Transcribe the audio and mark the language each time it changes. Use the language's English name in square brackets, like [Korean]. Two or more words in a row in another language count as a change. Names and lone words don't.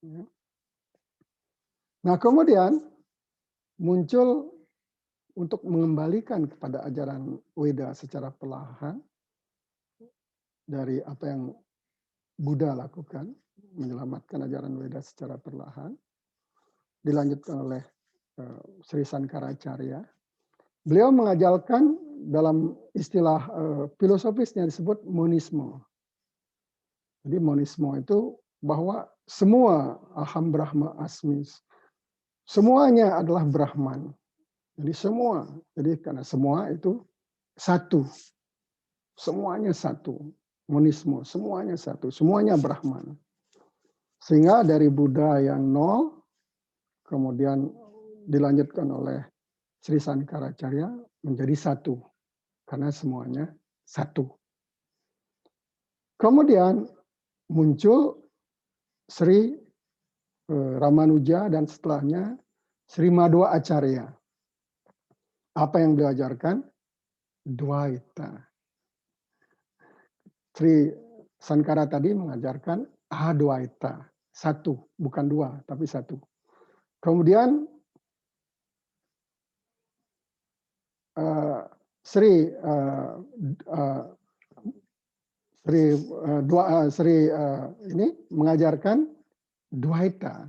[Indonesian] Nah, kemudian muncul untuk mengembalikan kepada ajaran Weda secara perlahan dari apa yang Buddha lakukan, menyelamatkan ajaran Weda secara perlahan, dilanjutkan oleh Sri Sankaracharya. Beliau mengajarkan dalam istilah filosofisnya disebut monisme. Jadi monisme itu bahwa semua [Sanskrit] अहम् ब्रह्म अस्मि, [Indonesian] semuanya adalah Brahman. Jadi semua, jadi karena semua itu satu, semuanya satu, monisme, semuanya satu, semuanya Brahman. Sehingga dari Buddha yang nol, kemudian dilanjutkan oleh Sri Sankaracharya menjadi satu, karena semuanya satu. Kemudian muncul Sri Ramanuja dan setelahnya Sri Madhva Acharya. Apa yang beliau ajarkan? Dvaita. Sri Sankara tadi mengajarkan Advaita. Satu, bukan dua, tapi satu. Kemudian Sri ini mengajarkan Dvaita.